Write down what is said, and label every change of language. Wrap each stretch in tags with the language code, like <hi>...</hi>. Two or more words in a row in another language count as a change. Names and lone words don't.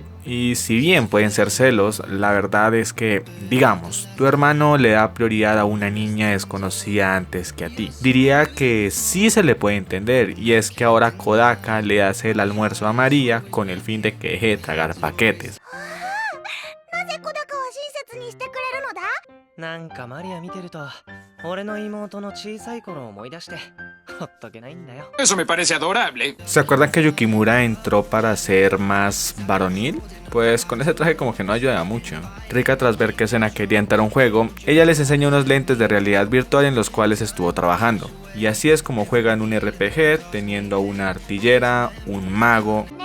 <es>Y si bien pueden ser celos, la verdad es que, digamos, tu hermano le da prioridad a una niña desconocida antes que a ti. Diría que sí se le puede entender, y es que ahora Kodaka le hace el almuerzo a María con el fin de que deje de tragar paquetes.</es> <ja>なんかマリア見てると俺の妹の小さい頃を思い出してほっとけないんだよ。</ja> <es>Eso me parece adorable. ¿Se acuerdan que Yukimura entró para ser más varonil? Pues con ese traje como que no ayuda mucho. Rika, tras ver que Sena quería entrar a un juego, ella les enseña unos lentes de realidad virtual en los cuales estuvo trabajando. Y así es como juegan un RPG, teniendo una artillera, un mago.</es>